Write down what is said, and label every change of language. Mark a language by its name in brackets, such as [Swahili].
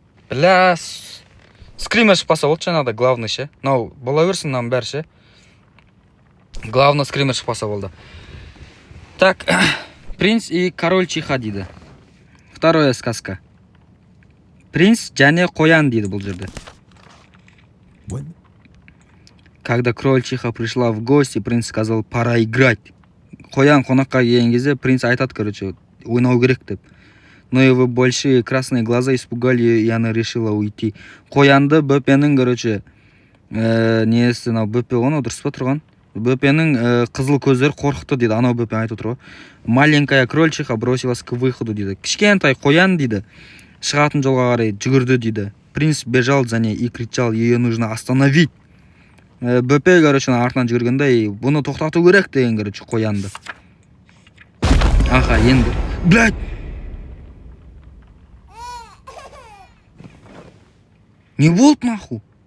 [Kazakh] Бля, скример шықпаса болды жаңағыда, главный ше. Бола берсін нам бәрі ше. Главный скример шықпаса болды. [Russian] Так, принц и король чиха дейді. Вторая сказка. [Kazakh] Принц және қоян дейді бұл жерде. [Russian] Когда король чиха пришла в гости, принц сказал, пора играть. [Kazakh] Қоян қонаққа келген кезде принц айтады, короче, ойнау керек деп. [Russian] Но его большие красные глаза испугали, и она решила уйти. [Kazakh] Қоянды бөпенің, короче, несі, бөпе оны дұрыс па тұрған? Бөпенің қызыл көздері қорқықты дейді, анау бөпен айтып отыр ғой. [Russian] Маленькая крольчиха бросилась к выходу дейді. [Kazakh] Кішкентай қоян дейді, шығатын жолға қарай жүгірді дейді. [Russian] Принц бежал за ней и кричал, ее нужно остановить. [Kazakh] Бөпе, короче, артынан жүгіргенде, бұны тоқтату керек деген, короче, қоянды. Аха, енді. Блядь! Не болды нахуй?